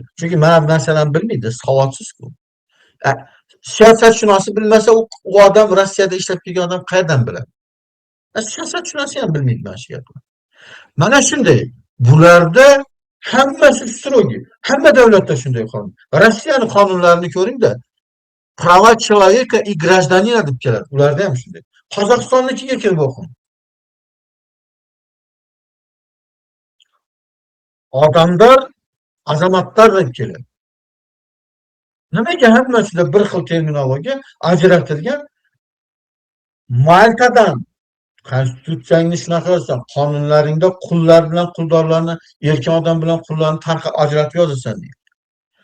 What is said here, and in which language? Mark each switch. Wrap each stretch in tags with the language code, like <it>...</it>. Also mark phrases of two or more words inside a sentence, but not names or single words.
<uz>Chunki mana bu narsalarni bilmaydi, savodsizku. Siyosatshunosi bilmasa, u odam Rossiyada ishlab kelgan odam qayerdan biladi? Siyosatshunosi ham bilmaydi mana shu gapni. Mana shunday. Bularda hammasi strogi. Hamma davlatda shunday qonun. Rossiyaning qonunlarini ko'ring-da.</uz> <ru>Права человека и гражданина</ru> <uz>deb keladi. Ularda ham shunday. Qozog'istonnikiga kelib o'qing. Odamlar, azamatlar deb keladi. Nimaga hammasida bir xil terminologiya ajratilgan? Maltadan konstitutsiyangni shunaqa yozasan, qonunlaringda qullar bilan quldorlarni, erkin odam bilan qullarni ajratib yozasan deydi.</uz>